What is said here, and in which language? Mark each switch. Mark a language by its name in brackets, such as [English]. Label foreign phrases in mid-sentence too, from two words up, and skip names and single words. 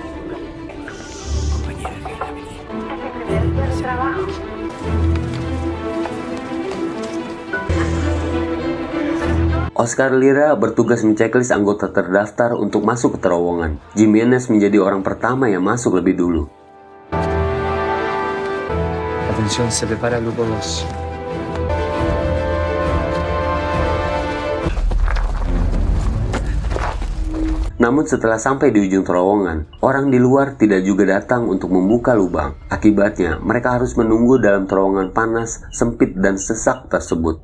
[Indonesian] Oscar Lira bertugas menceklis anggota terdaftar untuk masuk ke terowongan. Jimenez menjadi orang pertama yang masuk lebih dulu. [Spanish] Atención, se prepara el grupo 2. [Indonesian] Namun setelah sampai di ujung terowongan, orang di luar tidak juga datang untuk membuka lubang. Akibatnya, mereka harus menunggu dalam terowongan panas, sempit, dan sesak tersebut.